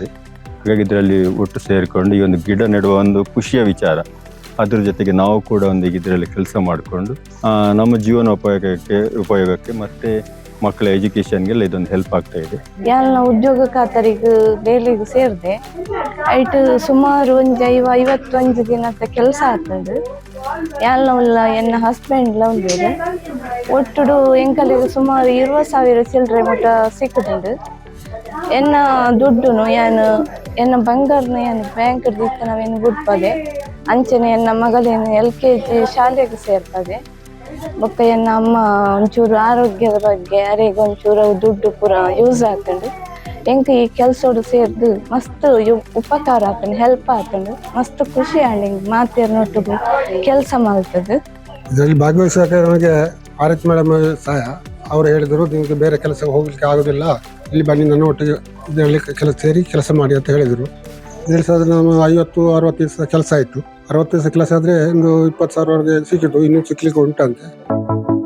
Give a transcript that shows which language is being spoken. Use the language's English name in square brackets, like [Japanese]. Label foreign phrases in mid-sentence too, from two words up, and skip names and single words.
[Kannada] ಹಾಗಾಗಿ ಇದರಲ್ಲಿ ಒಟ್ಟು ಸೇರಿಕೊಂಡು ಈ ಒಂದು ಗಿಡ ನೆಡುವ ಒಂದು ಖುಷಿಯ ವಿಚಾರ, ಅದ್ರ ಜೊತೆಗೆ ನಾವು ಕೂಡ ಒಂದು ಇದರಲ್ಲಿ ಕೆಲಸ ಮಾಡಿಕೊಂಡು ನಮ್ಮ ಉಪಯೋಗಕ್ಕೆ ಮತ್ತು ಮಕ್ಕಳ ಎಜುಕೇಷನ್ಗೆಲ್ಲ ಇದೊಂದು ಹೆಲ್ಪ್ ಆಗ್ತಾ ಇದೆ. ಎಲ್ಲ ಉದ್ಯೋಗ ಖಾತರಿಗೆ ಡೈಲಿಗೆ ಸೇರಿದೆ ಐಟು ಸುಮಾರು ಒಂದು 51 ದಿನದ ಕೆಲಸ ಆಗ್ತದೆ. [Tulu] ಎಲ್ಲ ಎನ್ನ ಹಸ್ಬೆಂಡ್ಲ ಒಂದು ಒಟ್ಟುಡು ಎಂಕಲಿಗೆ ಸುಮಾರು 20,000 ಚಿಲ್ಲರೆ ಮುಟ ಸಿಕ್ಕುದುಂಡು. ಎನ್ನ ದುಡ್ಡುನು ಏನು ಎನ್ನ ಬಂಗಾರನು ಏನು ಬ್ಯಾಂಕ್ ದಿಕ್ಕ ನಾವೇನು ಬಿಡ್ಪದೆ. ಅಂಚನೆ ಎನ್ನ ಮಗಳೇನು LKG ಶಾಲೆಗೆ ಸೇರ್ಪದೆ. ಬೊಕ್ಕ ಎನ್ನ ಅಮ್ಮ ಒಂಚೂರು ಆರೋಗ್ಯದ ಬಗ್ಗೆ ಅರೆಗೆ ಒಂಚೂರು ದುಡ್ಡು ಪೂರ ಯೂಸ್ ಆಗ್ತಂಡು. ಎಂಕ ಈ ಕೆಲಸೋಡು ಸೇರ್ದು ಮಸ್ತ್ ಉಪಕಾರ ಆಗ್ತಂಡು, ಹೆಲ್ಪ್ ಆಗ್ತಂಡು. ಮಸ್ತ್ ಖುಷಿ ಆಂಡ್ ಮಾತೇರ್ನೊಟ್ಟಿಗೆ ಕೆಲಸ ಮಾಡ್ತದೆ. [Kannada] ಇದರಲ್ಲಿ ಭಾಗವಹಿಸೋಕೆ ನಮಗೆ ಆರತಿ ಮೇಡಮ್ ಸಹಾಯ. ಅವರು ಹೇಳಿದರು, ನಿಮಗೆ ಬೇರೆ ಕೆಲಸ ಹೋಗ್ಲಿಕ್ಕೆ ಆಗೋದಿಲ್ಲ, ಇಲ್ಲಿ ಬನ್ನಿ ನನ್ನ ಒಟ್ಟಿಗೆ ಇದರಲ್ಲಿ ಸೇರಿ ಕೆಲಸ ಮಾಡಿ ಅಂತ ಹೇಳಿದರು. ಇದರಲ್ಲಿ ಸಹ ನಾವು 50-60 ದಿವಸ ಕೆಲಸ ಆಯಿತು. 60 ದಿವಸ ಕೆಲಸ ಆದರೆ ಒಂದು 20,000ವರೆಗೆ ಸಿಕ್ಕಿತು, ಇನ್ನೂ ಸಿಕ್ಲಿಕ್ಕೆ ಉಂಟಂತೆ.